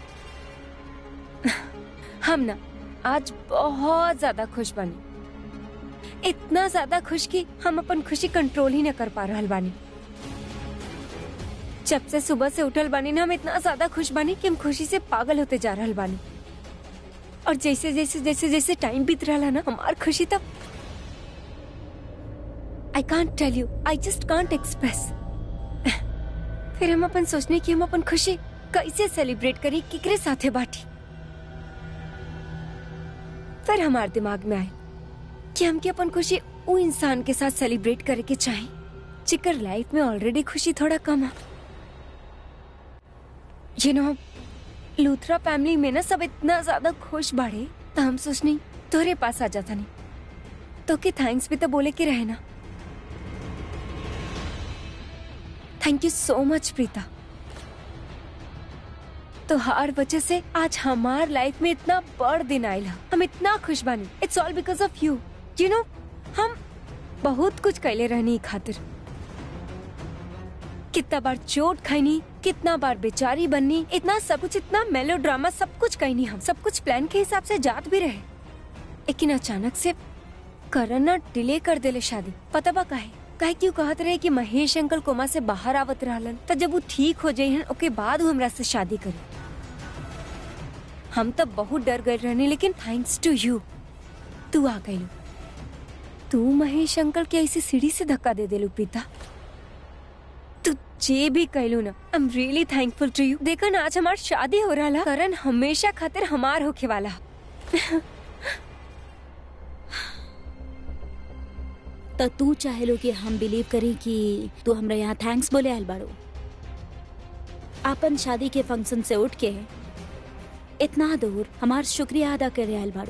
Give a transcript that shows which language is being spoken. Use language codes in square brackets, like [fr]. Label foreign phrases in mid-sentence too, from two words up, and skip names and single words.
[bho] हम ना आज बहुत ज्यादा खुश बनी, इतना ज्यादा खुश कि हम अपन खुशी कंट्रोल ही न कर पा रहल बानी। जब से सुबह से उठल बानी ना, हम इतना ज्यादा खुश बानी कि हम खुशी से पागल होते जा रहल बानी। और जैसे जैसे जैसे जैसे टाइम बीत रहा ना, हमार खुशी तब [en] I can't tell you, I just can't express. [bho] फिर हम अपन सोचने की हम अपन खुशी कैसे सेलिब्रेट करी, किकरे साथे बाटी। फिर हमारे दिमाग में आए कि हम के अपन खुशी वो इंसान के साथ सेलिब्रेट करे के चाहे जिकर लाइफ में ऑलरेडी खुशी थोड़ा कम है। [en] you know, [bho] लूथरा फैमिली में ना सब इतना ज्यादा खुश बाड़े, तो हम सोचनी तोरे पास आ जाता नहीं तो के थैंक्स भी तो बोले के रहे ना। [en] thank you so much प्रीता। [bho] तो हर वजह से आज हमार लाइफ में इतना बड़ दिन आयल है। हम इतना खुश बानी। [en] it's all because of you. you know, [bho] हम बहुत कुछ कैले रहनी खातिर। कितना बार चोट खाईनी, कितना बार बेचारी बननी, इतना सब कुछ, इतना मेलोड्रामा सब कुछ कहनी। हम सब कुछ प्लान के हिसाब से जात भी रहे, लेकिन अचानक से करण ना डिले कर देले शादी। पता बा काहे? काहे क्यों कहत रहे कि महेश अंकल कोमा से बाहर आवत रहलन, तो जब वो ठीक हो जाइहन ओके बाद वो हमरा से शादी करी। हम तब बहुत डर गए रहने, लेकिन [en] thanks to you [bho] तू आ गई। तू महेश अंकल के ऐसी सीढ़ी से धक्का दे देलू प्रीता। तू जे भी कहलू ना, [en] I am really thankful to you. [bho] देखा ना, आज हमार शादी हो रहा है, करण हमेशा खातिर हमार होके वाला। तो तू चाहेलो कि हम बिलीव करें कि तू हमरा यहाँ थैंक्स बोले आयल बाड़ू। आपन शादी के फंक्शन से उठ के इतना दूर हमार शुक्रिया अदा करे आयल बाड़ू।